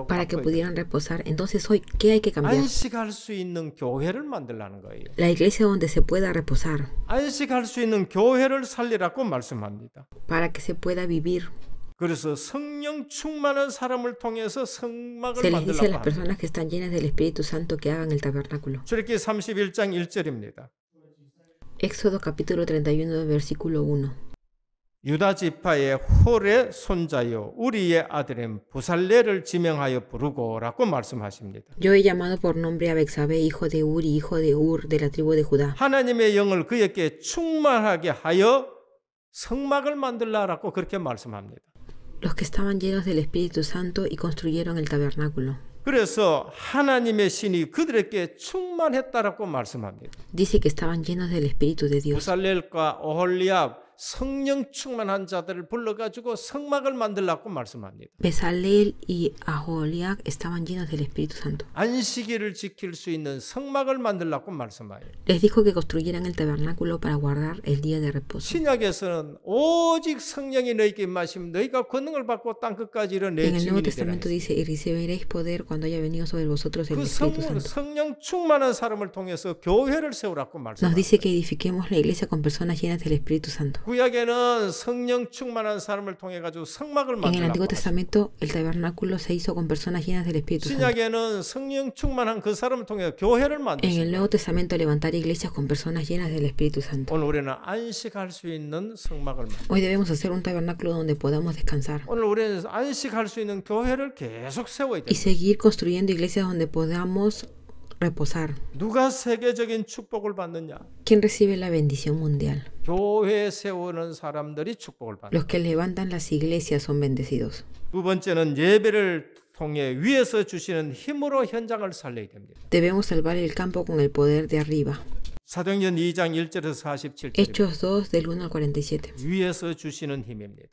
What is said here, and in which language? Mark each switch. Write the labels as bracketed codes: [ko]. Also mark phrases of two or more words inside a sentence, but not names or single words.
[es] para que [ko] 바꿔야 돼요? [es] pudieran reposar. Entonces hoy, ¿qué hay que cambiar? [ko] 안식할 수 있는 교회를 만들라는 거예요. [es] La iglesia donde se pueda reposar, [ko] 안식할 수 있는 교회를 살리라고 말씀합니다. [es] para que se pueda vivir. [ko] 그래서 성령 충만한 사람을 통해서 성막을 [es] Se les dice a las [ko] 만들라고 합니다. [es] personas que están llenas del Espíritu Santo que hagan el tabernáculo. [ko] 출애굽기 31장 1절입니다. [es] Éxodo capítulo 31, versículo 1. [ko] 유다 지파의 홀의 손자요 우리의 아들인 부살레를 지명하여 부르고라고 말씀하십니다. [es] Yo he llamado por nombre a Bexabé, hijo de Uri, hijo de Ur, de la tribu de Judá. [ko] 하나님의 영을 그에게 충만하게 하여 성막을 만들라라고 그렇게 말씀합니다. [es] Los que estaban llenos del Espíritu Santo y construyeron el tabernáculo. [ko] 그래서 하나님의 신이 그들에게 충만했다라고 말씀합니다. [es] Dice que estaban llenos del Espíritu de Dios. [ko] 부살렐과 오홀리압 성령 충만한 자들을 불러가지고 성막을 만들라고 말씀합니다. [es] Bezalel y Aholiab estaban llenos del Espíritu Santo. [ko] 안식일을 지킬 수 있는 성막을 만들라고 말씀해요. [es] Les dijo que construyeran el tabernáculo para guardar el día de reposo. [ko] 신약에서는 오직 성령이 너희에게 임하시면 너희가 권능을 받고 땅 끝까지 이르러 내 [es] En el Nuevo [ko] 증인이 되라. [es] Testamento dice, y recibiréis poder cuando haya venido sobre vosotros el [ko] 그 [es] Espíritu Santo. [ko] 성령 충만한 사람을 통해서 교회를 세우라고 [es] Nos [ko] 말씀합니다. [es] dice que edifiquemos la iglesia con personas llenas del Espíritu Santo. [ko] 구약에는 성령 충만한 사람을 통해 가지고 성막을 [es] En el Antiguo [ko] 만들라고. [es] Testamento el tabernáculo se hizo con personas llenas del Espíritu Santo. [ko] 신약에는 성령 충만한 그 사람을 통해 교회를 [es] En el [ko] 만드십니다. [es] Nuevo Testamento levantar iglesias con personas llenas del Espíritu Santo. [ko] 오늘 우리는 안식할 수 있는 성막을 만듭니다. [es] Hoy debemos hacer un tabernáculo donde podamos descansar [ko] 오늘 우리는 안식할 수 있는 교회를 계속 세워야 [es] y [ko] 됩니다. [es] seguir construyendo iglesias donde podamos reposar. [ko] 누가 세계적인 축복을 받느냐? [es] ¿Quién recibe la bendición mundial? [ko] 교회 세우는 사람들이 축복을 받는다. [es] Los que levantan las iglesias son bendecidos. [ko] 두 번째는 예배를 통해 위에서 주시는 힘으로 현장을 살려야 됩니다. [es] Debemos salvar el campo con el poder de arriba. [ko] 사도행전 2장 1절에서 47절. [es] Hechos 2 del 1 al 47. [ko] 위에서 주시는 힘입니다.